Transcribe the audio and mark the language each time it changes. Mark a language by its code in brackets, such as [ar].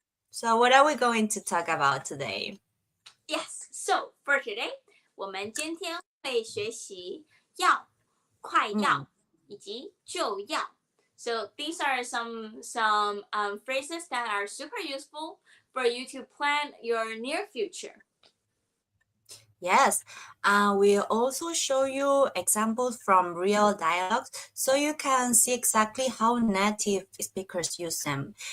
[en] So what are we going to talk about today? Yes. So for today， [zh] 我们今天会学习要、快嗯要以及就要。 [en] So these are some phrases that are super useful for you to plan your near future. Yes, we'll also show you examples from real dialogues so you can see exactly how native speakers use them.